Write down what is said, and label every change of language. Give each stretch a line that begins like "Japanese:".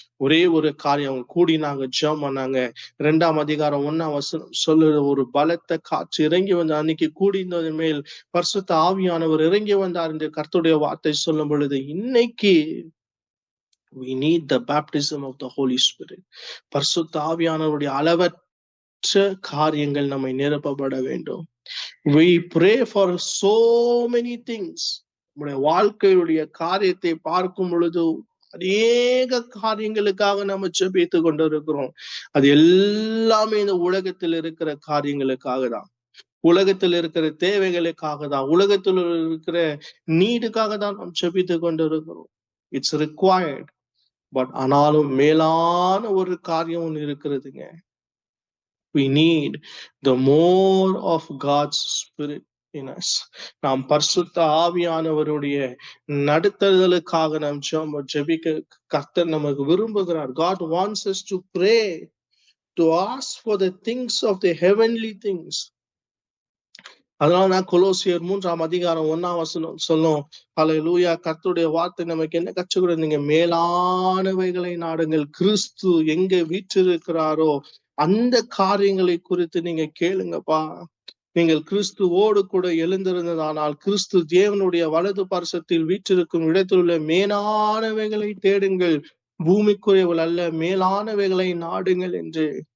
Tamil: ஒரே ஒரு காரியம், கூடினாங்க, ஜெபம் பண்ணாங்க. 2ஆம் அதிகாரம் 1ஆம் வசனம் சொல்லுற, ஒரு பலத்த காற்று இறங்கி வந்த அன்னைக்கு கூடினதன் மேல் பரிசுத்த ஆவியானவர் இறங்கி வந்தார் என்று கர்த்தருடைய வார்த்தை சொல்லும் பொழுது, இன்னைக்கு
English: we need the baptism of the Holy Spirit.
Tamil: பரிசுத்த ஆவியானவருடைய அளவற்ற காரியங்கள் நம்மை நிரப்பப்பட வேண்டும்.
English: We pray for so many things.
Tamil: நம்முடைய வாழ்க்கையுடைய காரியத்தை பார்க்கும் பொழுது அநேக காரியங்களுக்காக நம்ம ஜெபித்து கொண்டிருக்கிறோம். அது எல்லாமே இந்த உலகத்தில் இருக்கிற காரியங்களுக்காக தான், உலகத்தில் இருக்கிற தேவைகளுக்காக தான், உலகத்தில் இருக்கிற நீடுக்காக தான் நாம் ஜெபித்து கொண்டிருக்கிறோம்.
English: It's required.
Tamil: பட் ஆனாலும் மேலான ஒரு காரியம் ஒன்று இருக்கிறதுங்க.
English: We need the more of God's Spirit in us.
Tamil: நாம் பரிசுத்த ஆவியானவருடைய நடத்துதலுக்காக நாம் ஜெபிக்க கர்த்தர் நமக்கு விரும்புகிறார்.
English: God wants us to pray, to ask for the things of the heavenly things.
Tamil: அதனாலதான் கொலோசியர் 3ஆம் அதிகாரம் 1ஆம் வசனம் சொல்லும், ஹல்லேலூயா, கர்த்தருடைய வார்த்தை நமக்கு என்ன கற்றுக்கிறது? நீங்க மேலானவைகளை நாடுங்கள், கிறிஸ்து எங்க வீற்றிருக்கிறாரோ அந்த காரியங்களை குறித்து நீங்க கேளுங்கப்பா. நீங்கள் கிறிஸ்துவோடு கூட எழுந்திருந்ததானால் கிறிஸ்து தேவனுடைய வலது பார்சத்தில் வீற்றிருக்கும் இடத்தில் உள்ள மேலானவைகளை தேடுங்கள், பூமிக்குரியவள் அல்ல, மேலானவைகளை நாடுங்கள் என்று.